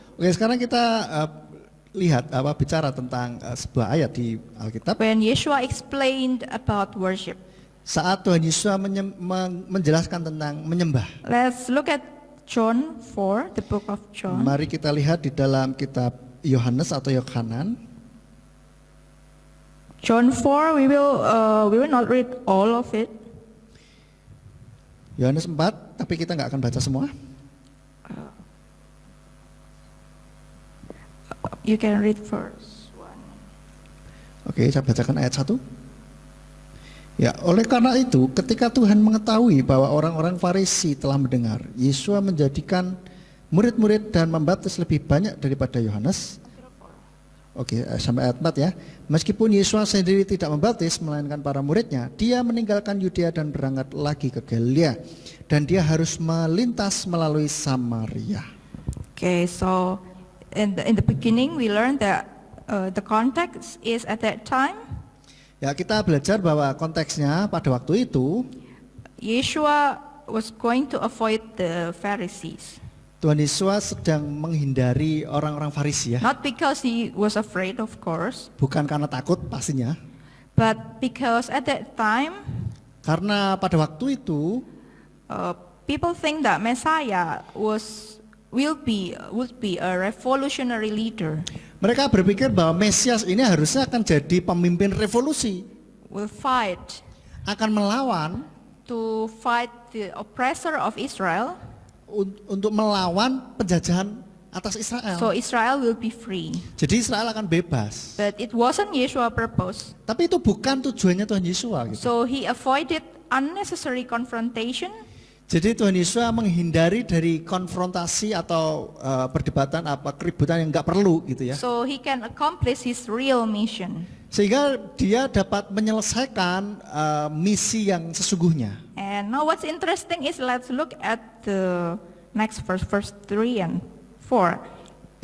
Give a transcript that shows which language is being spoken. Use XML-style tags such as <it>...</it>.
<id>Oke, sekarang kita lihat bicara tentang sebuah ayat di Alkitab.</id> <en>When Yeshua explained about worship.</en> <id>Saat Tuhan Yesus menjelaskan tentang menyembah.</id> <en>Let's look at John 4, the book of John.</en> <id>Mari kita lihat di dalam kitab Yohanes atau Yohanan.</id> <en>John 4, we will not read all of it.</en> <id>Yohanes 4, tapi kita nggak akan baca semua.</id> <en>You can read first.</en> <id>Oke, saya bacakan ayat 1. Ya, oleh karena itu, ketika Tuhan mengetahui bahwa orang-orang Farisi telah mendengar, Yesus menjadikan murid-murid dan membaptis lebih banyak daripada Yohanes. Oke, sampai ayat 4 ya. Meskipun Yesus sendiri tidak membaptis, melainkan para muridnya, dia meninggalkan Yudea dan berangkat lagi ke Galilea. Dan dia harus melintas melalui Samaria.</id> <en>Okay, so in the beginning we learned that the context is at that time</en> <id>Ya, kita belajar bahwa konteksnya pada waktu itu</id> <en>Yeshua was going to avoid the Pharisees.</en> <id>Tuhan Yesus sedang menghindari orang-orang Farisi ya.</id> <en>Not because he was afraid, of course,</en> <id>Bukan karena takut pastinya,</id> <en>but because at that time</en> <id>karena pada waktu itu</id> <en>people think that Messiah would be a revolutionary leader,</en> <id>mereka berpikir bahwa Mesias ini harusnya akan jadi pemimpin revolusi,</id> <en>will fight</en> <id>akan melawan</id> <en>to fight the oppressor of Israel,</en> <id>untuk melawan penjajahan atas Israel.</id> <en>so Israel will be free.</en> <id>Jadi Israel akan bebas.</id> <en>But it wasn't Yeshua's purpose.</en> <id>Tapi itu bukan tujuannya Tuhan Yesus gitu.</id> <en>So he avoided unnecessary confrontation</en> <id>Jadi Tuhan Yesus menghindari dari konfrontasi atau perdebatan keributan yang nggak perlu gitu ya.</id> <en>so he can accomplish his real mission.</en> <id>Sehingga dia dapat menyelesaikan misi yang sesungguhnya.</id> <en>And now what's interesting is let's look at the next verse 3 and 4.</en>